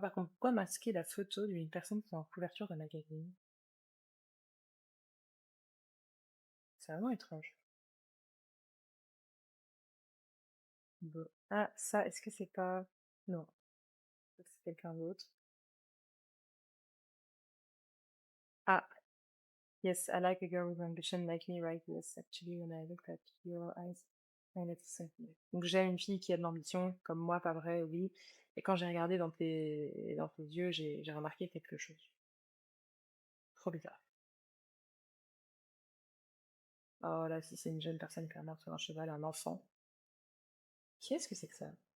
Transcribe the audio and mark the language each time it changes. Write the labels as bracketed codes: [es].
[fr] Par contre, pourquoi masquer la photo d'une personne qui est en couverture de magazine? C'est vraiment étrange. Bon. Ah, ça, est-ce que c'est pas. Non, c'est quelqu'un d'autre. [en] Ah, yes, I like a girl with ambition like me, right? Yes, actually, when I looked at your eyes, I noticed something. [fr] Donc j'aime une fille qui a de l'ambition, comme moi, pas vrai, oui. Et quand j'ai regardé dans tes yeux, j'ai remarqué quelque chose. Trop bizarre. Oh là, si c'est une jeune personne clairement sur un cheval, un enfant. Qu'est-ce que c'est que ça?